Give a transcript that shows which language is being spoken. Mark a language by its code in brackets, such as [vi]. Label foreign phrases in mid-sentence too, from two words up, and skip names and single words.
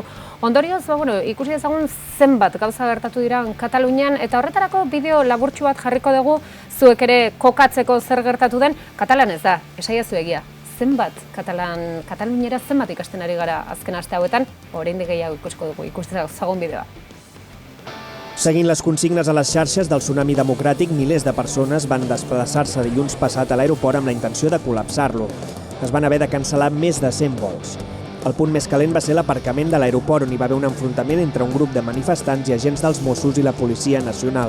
[eu] Ondorioz, ikusi dezagun zenbat gauza gertatu dira Katalunian, eta horretarako bideo laburtsu bat jarriko dugu, zuek ere kokatzeko zer gertatu den, katalanez da, esaiazu egia. Zenbat Kataluniera zenbat ikasten ari gara azken aste hauetan, oraindik gehiago ikusiko dugu, ikusi dezagun bideoa. [ca] Seguint les consignes a les xarxes del Tsunami Democràtic, milers de persones van desplaçar-se dilluns passat a l'aeroport amb la intenció de col·lapsar-lo. Es van haver de cancel·lar més de 100 vols. El punt més calent va ser l'aparcament de l'aeroport, on hi va haver un enfrontament entre un grup de manifestants i agents dels Mossos i la Policia Nacional.